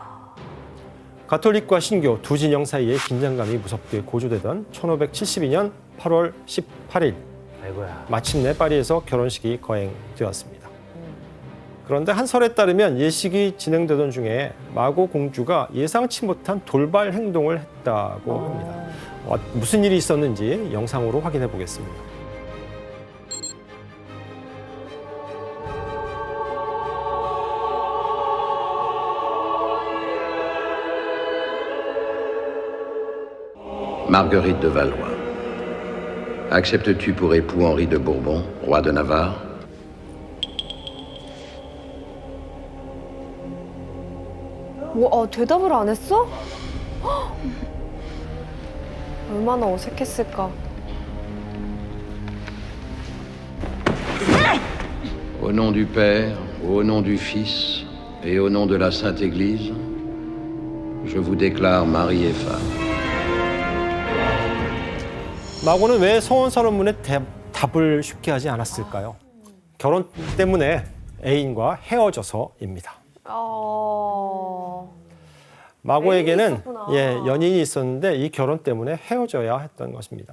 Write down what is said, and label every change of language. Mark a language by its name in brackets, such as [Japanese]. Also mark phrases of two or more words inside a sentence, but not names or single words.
[Korean] 가톨릭과 신교 두 진영 사이의 긴장감이 무섭게 고조되던 1572년 8월 18일 아이고야. 마침내 파리에서 결혼식이 거행되었습니다. 그런데 한 설에 따르면 예식이 진행되던 중에 마고 공주가 예상치 못한 돌발 행동을 했다고 합니다. 무슨 일이 있었는지 영상으로 확인해 보겠습니다. [French] Marguerite de Valois. Acceptes-tu pour époux Henri de Bourbon, roi de Navarre? [Korean] 대답을 안 했어? 헉! 얼마나 어색했을까. [French] Au nom du Père, au nom du Fils et au nom de la Sainte Église, je vous déclare mari et femme. [Korean] 마고는 왜 서원 선언문에 답을 쉽게 하지 않았을까요? 결혼 때문에 애인과 헤어져서입니다. 마고에게는 있었구나. 연인이 있었는데 이 결혼 때문에 헤어져야 했던 것입니다.